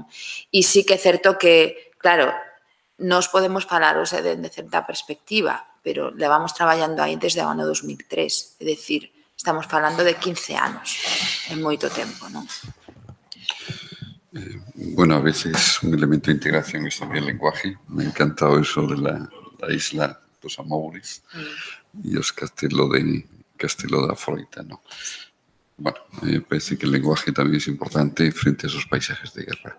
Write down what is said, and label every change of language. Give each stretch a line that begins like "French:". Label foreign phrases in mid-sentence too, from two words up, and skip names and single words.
Galician: E sí que é certo que, claro, nos podemos falar hoxe de certa perspectiva, pero levamos traballando aí desde o ano 2003, é dicir, estamos falando de 15 anos, é moito tempo, non?
Spanish: Bueno, a veces un elemento de integración es también el lenguaje. Me ha encantado eso de la isla dos Amores y los Castelo da Froita, ¿no? Bueno, me parece que el lenguaje también es importante frente a esos paisajes de guerra.